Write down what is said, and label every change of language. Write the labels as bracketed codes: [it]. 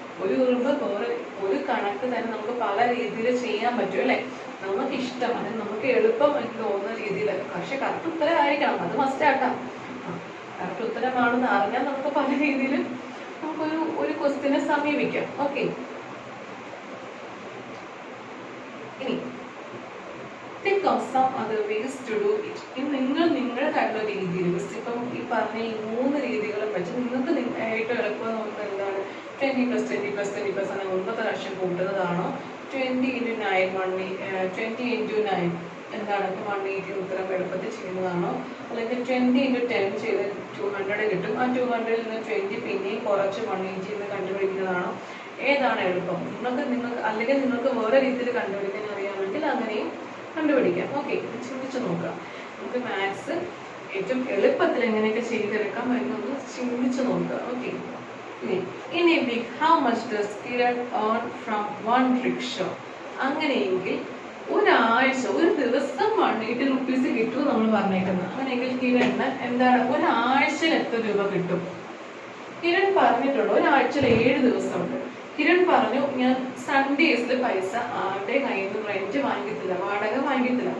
[ml] ഒരു ഉറുമ്പ് വേറെ ഒരു കണക്ക് തന്നെ നമുക്ക് പല രീതിയിൽ ചെയ്യാൻ പറ്റും അല്ലേ. നമുക്ക് ഇഷ്ടം അത് നമുക്ക് എളുപ്പം എനിക്ക് തോന്നുന്ന രീതിയിൽ, പക്ഷെ കറക്റ്റ് ഉത്തരമായിരിക്കണം, അത് മസ്റ്റ് ആക്കാം. കറക്റ്റ് ഉത്തരമാണെന്ന് അറിഞ്ഞാൽ നമുക്ക് പല രീതിയിലും നമുക്കൊരു ക്വസ്റ്റ്യനെ സമീപിക്കാം. [en] Okay, ഇനി think of some other ways to do it. [ml] നിങ്ങൾ നിങ്ങളുടേതായിട്ടുള്ള രീതിയിൽ ഇപ്പം ഈ പറഞ്ഞ ഈ 3 രീതികളും വെച്ച് നിങ്ങൾക്ക് ഏറ്റവും എളുപ്പം നോക്കുന്നത് എന്താണ്? 20 + 20 + 20 അങ്ങനെ 9 പ്രാവശ്യം കൂട്ടുന്നതാണോ? 20 × 9 20 × 9 എന്താണ് 180 ഉത്തരം എളുപ്പത്തിൽ ചെയ്യുന്നതാണോ? അല്ലെങ്കിൽ 20 × 10 ചെയ്ത് 200 കിട്ടും. ആ 200ൽ നിന്ന് 20 പിന്നെയും കുറച്ച് 180 എന്ന് കണ്ടുപിടിക്കുന്നതാണോ? ഏതാണ് എളുപ്പം? നിങ്ങൾക്ക് അല്ലെങ്കിൽ നിങ്ങൾക്ക് വേറെ രീതിയിൽ കണ്ടുപിടിക്കാൻ അറിയാമെങ്കിൽ അങ്ങനെയും കണ്ടുപിടിക്കാം. ഓക്കെ, ചിന്തിച്ചു നോക്കാം. നമുക്ക് മാത്സ് ഏറ്റവും എളുപ്പത്തിൽ എങ്ങനെയൊക്കെ ചെയ്തെടുക്കാം എന്നൊന്ന് ചിന്തിച്ചു നോക്കുക. [en] Okay, in a week how much does Kiran earn from one rickshaw? [ml] അങ്ങനെയെങ്കിൽ ഒരാഴ്ച ഒരു ദിവസം 180 റുപ്പീസ് കിട്ടും നമ്മൾ പറഞ്ഞേക്കുന്നത്. അങ്ങനെയെങ്കിൽ കിരണിന് എന്താണ് ഒരാഴ്ചയിൽ എത്ര രൂപ കിട്ടും? കിരൺ പറഞ്ഞിട്ടുള്ളൂ ഒരാഴ്ചയിൽ 7 ദിവസമുണ്ട്. കിരൺ പറഞ്ഞു ഞാൻ സൺഡേസിൽ പൈസ ആരുടെ കയ്യിൽ നിന്ന് റെന്റ് വാങ്ങിക്കത്തില്ല, വാടക വാങ്ങിക്കത്തില്ല.